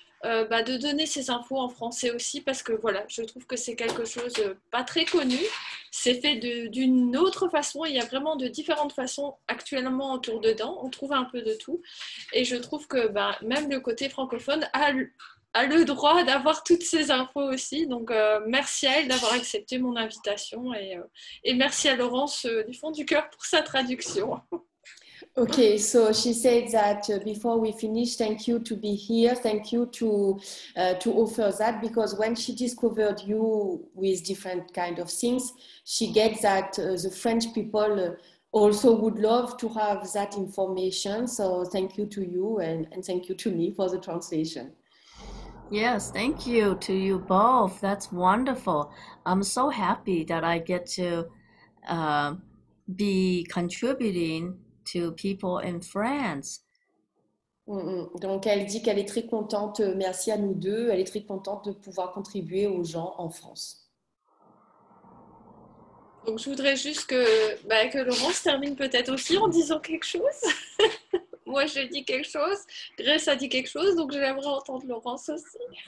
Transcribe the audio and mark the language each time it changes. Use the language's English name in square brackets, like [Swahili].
[French] De donner ces infos en français aussi parce que voilà, je trouve que c'est quelque chose pas très connu, c'est fait d'une autre façon, il y a vraiment de différentes façons actuellement autour de dents, on trouve un peu de tout et je trouve que même le côté francophone a le droit d'avoir toutes ces infos aussi, donc merci à elle d'avoir accepté mon invitation et merci à Laurence du fond du cœur pour sa traduction. [English] Okay, so she said that before we finish, thank you to be here. Thank you to offer that, because when she discovered you with different kind of things, she gets that the French people also would love to have that information. So thank you to you and thank you to me for the translation. Yes, thank you to you both. That's wonderful. I'm so happy that I get to be contributing to people in France. [French] Donc elle dit qu'elle est très contente, merci à nous deux, elle est très contente de pouvoir contribuer aux gens en France. Donc je voudrais juste que Laurence termine peut-être aussi en disant quelque chose. Moi j'ai dit quelque chose, Grace a dit quelque chose, donc j'aimerais entendre Laurence aussi.